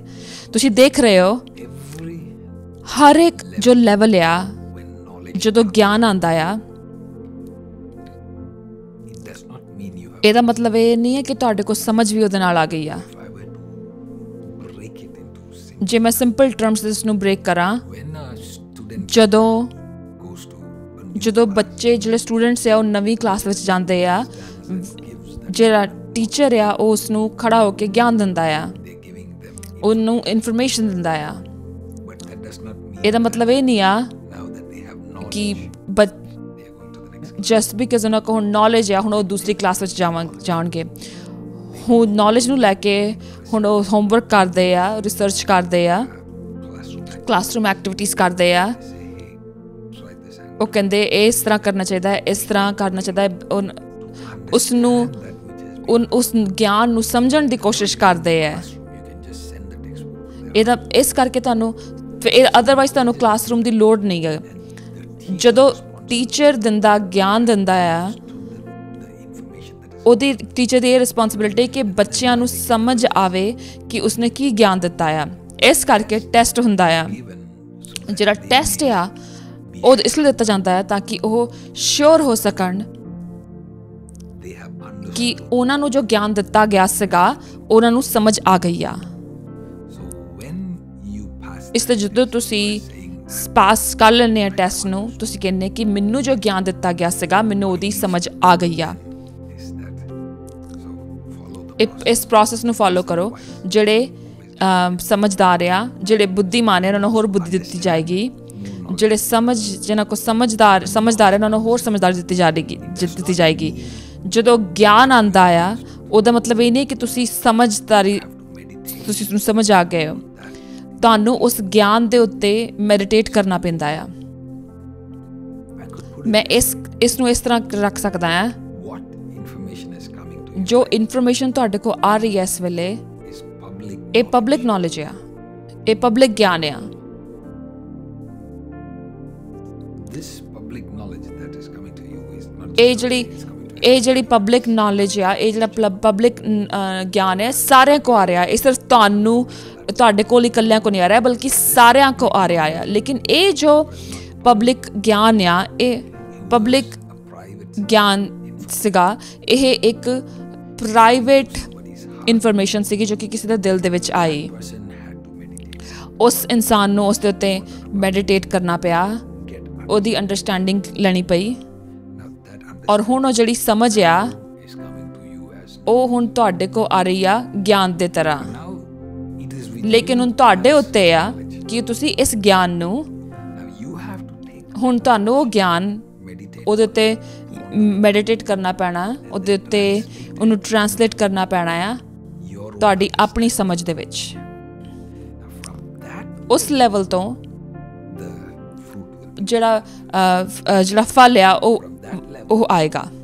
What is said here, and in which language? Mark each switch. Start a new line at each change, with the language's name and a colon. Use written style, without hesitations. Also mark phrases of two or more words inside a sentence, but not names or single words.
Punjabi: ਤੁਸੀਂ ਦੇਖ ਰਹੇ ਹੋ ਹਰ ਇੱਕ ਜੋ ਲੈਵਲ ਆ ਜਦੋਂ ਗਿਆਨ ਆਉਂਦਾ ਆ,
English: it does not mean you have.
Punjabi: ਇਹਦਾ ਮਤਲਬ ਇਹ ਨਹੀਂ ਹੈ ਕਿ ਤੁਹਾਡੇ ਕੋਲ ਸਮਝ ਵੀ ਉਹਦੇ ਨਾਲ ਆ ਗਈ ਆ।
English: If I were to break it into simple,
Punjabi: ਜੇ ਮੈਂ
English: simple terms
Punjabi: ਇਸ ਨੂੰ ਬ੍ਰੇਕ ਕਰਾਂ,
English: when a student
Punjabi: ਜਦੋਂ
English: goes to a new
Punjabi: ਜਦੋਂ ਬੱਚੇ ਜਿਹੜੇ ਸਟੂਡੈਂਟਸ ਆ ਉਹ ਨਵੀਂ ਕਲਾਸ ਵਿੱਚ ਜਾਂਦੇ ਆ, ਜਿਹੜਾ ਟੀਚਰ ਆ ਉਹ ਉਸ ਨੂੰ ਖੜਾ ਹੋ ਕੇ ਗਿਆਨ ਦਿੰਦਾ ਆ,
English: they're giving them,
Punjabi: ਉਹਨੂੰ ਇਨਫੋਰਮੇਸ਼ਨ ਦਿੰਦਾ ਆ।
English: but that does not mean
Punjabi: ਇਹਦਾ ਮਤਲਬ ਇਹ ਨਹੀਂ ਆ
English: now that they have knowledge,
Punjabi: ਕਿ
English: they are going to the next. just because
Punjabi: ਉਹਨਾਂ ਕੋਲ ਹੁਣ ਨੌਲੇਜ ਆ ਹੁਣ ਉਹ ਦੂਸਰੀ ਕਲਾਸ ਵਿੱਚ ਜਾਣਗੇ। ਹੁਣ ਨੌਲੇਜ ਨੂੰ ਲੈ ਕੇ ਹੁਣ ਉਹ ਹੋਮਵਰਕ ਕਰਦੇ ਆ, ਰਿਸਰਚ ਕਰਦੇ ਆ,
English: classroom activities
Punjabi: ਕਰਦੇ ਆ।
English: Try this and
Punjabi: ਉਹ ਕਹਿੰਦੇ ਇਸ ਤਰ੍ਹਾਂ ਕਰਨਾ ਚਾਹੀਦਾ ਹੈ, ਇਸ ਤਰ੍ਹਾਂ ਕਰਨਾ ਚਾਹੀਦਾ ਹੈ। ਉਸ ਨੂੰ ਉਸ ਗਿਆਨ ਨੂੰ ਸਮਝਣ ਦੀ ਕੋਸ਼ਿਸ਼ ਕਰਦੇ ਆ।
English: you can just send the textbook.
Punjabi: ਇਹਦਾ ਇਸ ਕਰਕੇ ਤੁਹਾਨੂੰ ਅਦਰਵਾਈਜ਼ ਤੁਹਾਨੂੰ ਕਲਾਸਰੂਮ ਦੀ ਲੋੜ ਨਹੀਂ ਹੈ। ਜਦੋਂ ਟੀਚਰ ਦਿੰਦਾ ਗਿਆਨ ਦਿੰਦਾ ਆ, ਉਹਦੀ ਟੀਚਰ ਦੀ ਇਹ ਰਿਸਪੌਂਸਿਬਿਲਿਟੀ ਕਿ ਬੱਚਿਆਂ ਨੂੰ ਸਮਝ ਆਵੇ ਕਿ ਉਸਨੇ ਕੀ ਗਿਆਨ ਦਿੱਤਾ ਆ। ਇਸ ਕਰਕੇ ਟੈਸਟ ਹੁੰਦਾ ਆ। ਜਿਹੜਾ ਟੈਸਟ ਆ ਉਹ ਇਸ ਲਈ ਦਿੱਤਾ ਜਾਂਦਾ ਹੈ ਤਾਂ ਕਿ ਉਹ ਸ਼ੋਰ ਹੋ ਸਕਣ
English: They have understood.
Punjabi: ਕਿ ਉਹਨਾਂ ਨੂੰ ਜੋ ਗਿਆਨ ਦਿੱਤਾ ਗਿਆ ਸੀਗਾ ਉਹਨਾਂ ਨੂੰ ਸਮਝ ਆ ਗਈ ਆ।
English: So when you pass
Punjabi: ਇਸ ਲਈ ਜਦੋਂ ਤੁਸੀਂ ਪਾਸ ਕਰ ਲੈਂਦੇ ਆ ਟੈਸਟ ਨੂੰ, ਤੁਸੀਂ ਕਹਿੰਦੇ ਕਿ ਮੈਨੂੰ ਜੋ ਗਿਆਨ ਦਿੱਤਾ ਗਿਆ ਸੀਗਾ ਮੈਨੂੰ ਉਹਦੀ ਸਮਝ ਆ ਗਈ ਆ।
English: is that, so follow the
Punjabi: ਇਸ ਪ੍ਰੋਸੈਸ ਨੂੰ ਫੋਲੋ ਕਰੋ। ਜਿਹੜੇ ਸਮਝਦਾਰ ਆ, ਜਿਹੜੇ ਬੁੱਧੀਮਾਨ ਆ, ਉਹਨਾਂ ਨੂੰ ਹੋਰ ਬੁੱਧੀ ਦਿੱਤੀ ਜਾਏਗੀ। ਜਿਹੜੇ ਜਿਹਨਾਂ ਕੋਲ ਸਮਝਦਾਰ ਆ ਉਹਨਾਂ ਨੂੰ ਹੋਰ ਸਮਝਦਾਰੀ ਦਿੱਤੀ ਜਾਏਗੀ। ਜਦੋਂ ਗਿਆਨ ਆਉਂਦਾ ਆ ਉਹਦਾ ਮਤਲਬ ਇਹ ਨਹੀਂ ਕਿ ਤੁਸੀਂ ਉਸਨੂੰ ਸਮਝ ਆ ਗਏ ਹੋ। ਤੁਹਾਨੂੰ ਉਸ ਗਿਆਨ ਦੇ ਉੱਤੇ ਮੈਡੀਟੇਟ ਕਰਨਾ ਪੈਂਦਾ ਆ। ਮੈਂ ਇਸ ਨੂੰ ਇਸ ਤਰ੍ਹਾਂ ਰੱਖ ਸਕਦਾ ਹਾਂ,
English: what information is coming to you
Punjabi: ਜੋ ਇਨਫੋਰਮੇਸ਼ਨ ਤੁਹਾਡੇ ਕੋਲ ਆ ਰਹੀ ਹੈ ਇਸ ਵੇਲੇ
English: is public.
Punjabi: ਇਹ
English: public knowledge
Punjabi: ਆ, ਇਹ ਪਬਲਿਕ ਗਿਆਨ ਆ।
English: This public knowledge that is coming to you is not
Punjabi: ਇਹ
English: just
Punjabi: ਜਿਹੜੀ
English: it's coming to you.
Punjabi: ਇਹ ਜਿਹੜੀ
English: public knowledge
Punjabi: ਆ, ਇਹ ਜਿਹੜਾ ਪਬਲਿਕ ਗਿਆਨ ਹੈ ਸਾਰਿਆਂ ਕੋ ਆ ਰਿਹਾ। ਇਹ ਸਿਰਫ ਤੁਹਾਡੇ ਕੋਲ ਇਕੱਲਿਆਂ ਕੋ ਨਹੀਂ ਆ ਰਿਹਾ ਬਲਕਿ ਸਾਰਿਆਂ ਕੋ ਆ ਰਿਹਾ ਆ। ਲੇਕਿਨ ਇਹ ਜੋ ਪਬਲਿਕ ਗਿਆਨ ਆ, ਇਹ ਪਬਲਿਕ ਗਿਆਨ ਸੀਗਾ, ਇਹ ਇੱਕ
English: private information
Punjabi: ਸੀਗੀ ਜੋ ਕਿ ਕਿਸੇ ਦੇ ਦਿਲ ਦੇ ਵਿੱਚ ਆਈ।
English: Person had to meditate.
Punjabi: ਉਸ ਇਨਸਾਨ ਨੂੰ ਉਸ ਦੇ ਉੱਤੇ ਮੈਡੀਟੇਟ ਕਰਨਾ ਪਿਆ, ਉਹਦੀ ਅੰਡਰਸਟੈਂਡਿੰਗ ਲੈਣੀ ਪਈ।
English: Now that
Punjabi: ਔਰ ਹੁਣ ਉਹ ਜਿਹੜੀ ਸਮਝ ਆ
English: is coming to you as
Punjabi: ਉਹ ਹੁਣ ਤੁਹਾਡੇ ਕੋ ਆ ਰਹੀ ਆ ਗਿਆਨ ਦੇ ਤਰ੍ਹਾਂ।
English: now it is with
Punjabi: ਲੇਕਿਨ ਹੁਣ ਤੁਹਾਡੇ ਉੱਤੇ ਆ ਕਿ ਤੁਸੀਂ ਇਸ ਗਿਆਨ ਨੂੰ
English: now you have to take
Punjabi: ਹੁਣ ਤੁਹਾਨੂੰ ਉਹ ਗਿਆਨ
English: meditate
Punjabi: ਉਹਦੇ ਉੱਤੇ ਮੈਡੀਟੇਟ ਕਰਨਾ ਪੈਣਾ, ਉਹਦੇ ਉੱਤੇ ਉਹਨੂੰ ਟਰਾਂਸਲੇਟ ਕਰਨਾ ਪੈਣਾ ਆ
English: your
Punjabi: ਤੁਹਾਡੀ ਆਪਣੀ ਸਮਝ ਦੇ ਵਿੱਚ।
English: from that
Punjabi: ਉਸ ਲੈਵਲ ਤੋਂ
English: the fruit will
Punjabi: ਜਿਹੜਾ ਫਲ ਆ ਉਹ ਆਏਗਾ।